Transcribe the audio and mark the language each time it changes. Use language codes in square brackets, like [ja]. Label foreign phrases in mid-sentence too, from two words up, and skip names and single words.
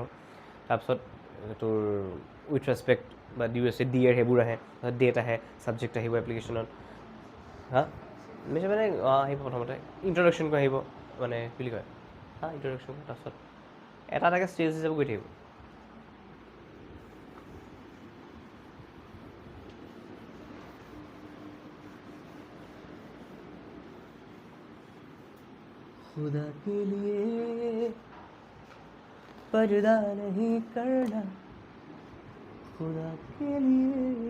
[as] তাৰপিছত তোৰ [en] with respect [as] বা ডিয়াৰ সেইবোৰ আহে, ডেট আহে, ছাবজেক্ট আহিব এপ্লিকেশ্যনত। মানে আহিব প্ৰথমতে ইণ্ট্ৰডাকশ্যনটো আহিব, মানে কি বুলি কয় ইণ্ট্ৰডাকশ্যন। তাৰপিছত এটাকে ষ্টেজ হিচাপে গৈ থাকিব। [hi] खुदा के लिए पर्दा नहीं करना, खुदा के लिए।